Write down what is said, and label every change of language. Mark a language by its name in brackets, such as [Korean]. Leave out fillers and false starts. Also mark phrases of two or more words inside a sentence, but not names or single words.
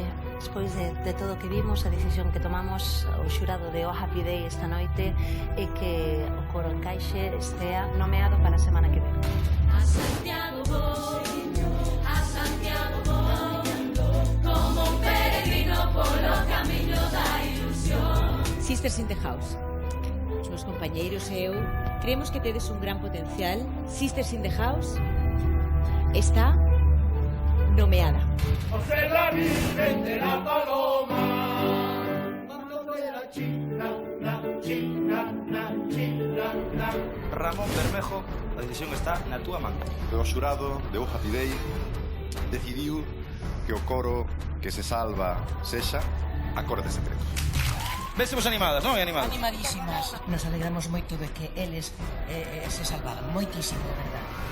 [Galician] Despois de todo o que vimos, a decisión que tomamos, o xurado de O Happy Day esta noite é que o Coro Encaixe estea nomeado para a semana que ven. A Santiago voy, como un peregrino polo camiño da ilusión. Sisters in the House. Os meus compañeiros e eu creemos que tedes un gran potencial. Sisters in the House está nomeada. José la Virgen de la Paloma. Ramón Bermejo, a decisión está na túa man. O xurado de O Happy Day decidiu que o coro que se salva sexa Acordes Secretos. Vésemos animadas, non? Animadas. Animadísimas. Nos alegramos moito de que eles se salvaran. Moitísimo, de verdade.